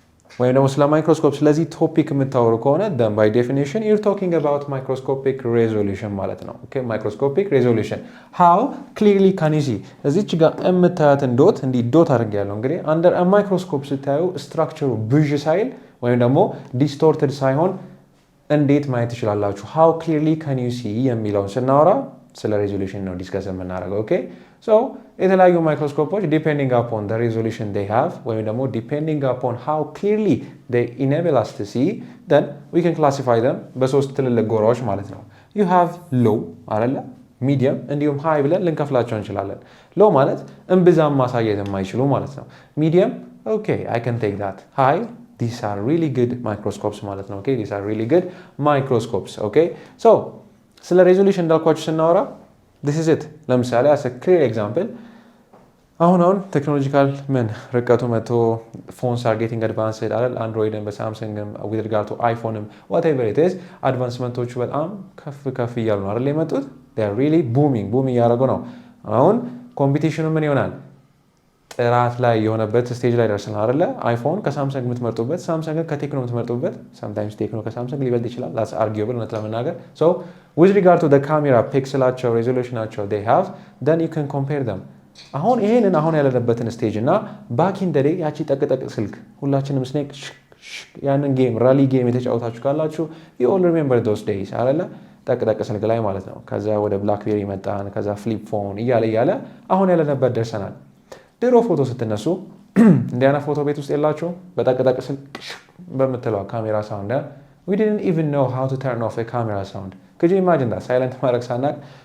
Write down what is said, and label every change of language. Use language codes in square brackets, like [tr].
[am] ወይም ደግሞ ስለ ማይክሮስኮፕ ስለዚህ ቶፒክ የምታወሩ ከሆነ [en] then by definition you're talking about microscopic resolution [am] ማለት ነው። okay microscopic resolution [en] how clearly can you see [am] እዚች ጋር የምታያትን ዶት እንዲህ ዶት አድርጌያለሁ። እንግዲህ under a microscope ስታዩ ስትራክቸሩ ብዥ ሳይል ወይም ደግሞ ዲስቶርትድ ሳይሆን እንዴት ማየት ትችላላችሁ? [en] how clearly can you see የሚለውን ስናወራ [am] ስለ ሬዞሉሽን ነው ዲስከስ የምናደርገው። [en] ኦኬ ሶ የተለያዩ ማይክሮስኮፖች depending upon the resolution they have ወይም ደግሞ depending upon how clearly they enable us to see then we can classify them [am] በሶስት ትልልቅ ጎራዎች ማለት ነው። [en] you have low አይደለ? ሚዲየም እንዲሁም ሃይ ብለን ልንከፍላቸው እንችላለን። [am] ሎው ማለት እምብዛም ማሳየት የማይችሉ ማለት ነው። [en] ሚዲየም ኦኬ I can take that high these are really good microscopes ማለት ነው። okay these are really good microscopes okay so ስለ ሬዞሉሽን እንዳልኳችሁ ስናወራ this is it ለምሳሌ as a clear example አሁን ቴክኖሎጂካል ምን ርቀቱ መጥቶ phones are getting advanced አይደል? [am] አንድሮይድን በሳምሰንግም with regard to iPhoneም whatever it is አድቫንስመንቶቹ በጣም ከፍ እያሉ ነው አይደል የመጡት? [en] they are really booming [am] እያደረጉ ነው። አሁን ኮምፒቲሽኑ ምን ይሆናል? ጥራት ላይ የሆነበት ስቴጅ ላይ ደርሰናል አይደለ? [en] አይፎን ከሳምሰንግ የምትመርጡበት፣ ሳምሰንግ ከቴክኖ የምትመርጡበት፣ sometimes [am] ቴክኖ ከሳምሰንግ ሊበልጥ ይችላል። [en] that's arguable እውነት ለመናገር so with regard to the camera pixelaቸው resolutionቸው they have then you can compare them [am] አሁን ይሄንን አሁን ያለንበትን ስቴጅ እና ባክ ኢን ዘ ዴይ ያቺ ጠቅጠቅ ስልክ ሁላችንም ስኔክ ያንን ጌም ራሊ ጌም የተጫወታችሁ ካላችሁ [en] you all remember those days [am] አይደለ ጠቅጠቅ ስልክ ላይ ማለት ነው ከዛ ወደ ብላክቤሪ መጣን ከዛ ፍሊፕ ፎን እያለ አሁን ያለንበት ደርሰናል ድሮ ፎቶ ስትነሱ እንዲያና ፎቶ ቤት ውስጥ የላችሁ በጠቅጠቅ ስልክ በመተለው ካሜራ ሳውንድ [en] we didn't even know how to turn off a camera sound could you imagine that [am] silent ማድረግ ሳናቅ